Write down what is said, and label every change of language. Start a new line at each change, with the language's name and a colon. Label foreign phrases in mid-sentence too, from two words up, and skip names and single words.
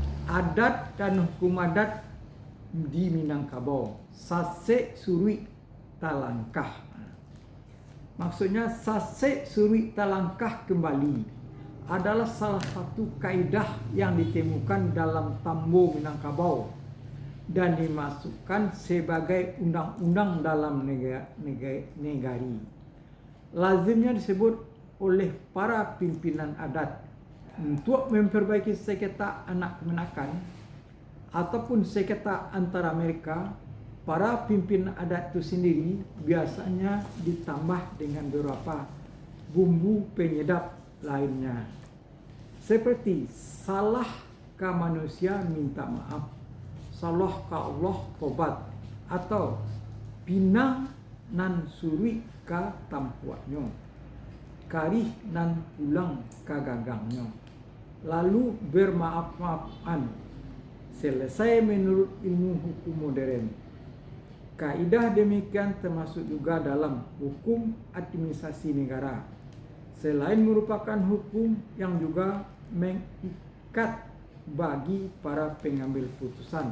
Indonesian: adat dan hukum adat di Minangkabau.
Minangkabau: Sasek surui talangkah.
Indonesian: Maksudnya
Minangkabau: sasek surui talangkah
Indonesian: kembali adalah salah satu kaidah yang ditemukan dalam Tambo Minangkabau dan dimasukkan sebagai undang-undang dalam negari. Lazimnya disebut oleh para pimpinan adat untuk memperbaiki sengketa anak kemenakan ataupun sengketa antara mereka. Para pimpinan adat itu sendiri biasanya ditambah dengan beberapa bumbu penyedap lainnya, seperti salah ke manusia minta maaf, salah ke Allah tobat, atau
Minangkabau: pinang nan surui ka tampuaknya, karih nan pulang ka gagangnya,
Indonesian: lalu bermaaf-maafan. Selesai menurut ilmu hukum modern. Kaidah demikian termasuk juga dalam hukum administrasi negara. Selain merupakan hukum yang juga mengikat bagi para pengambil putusan.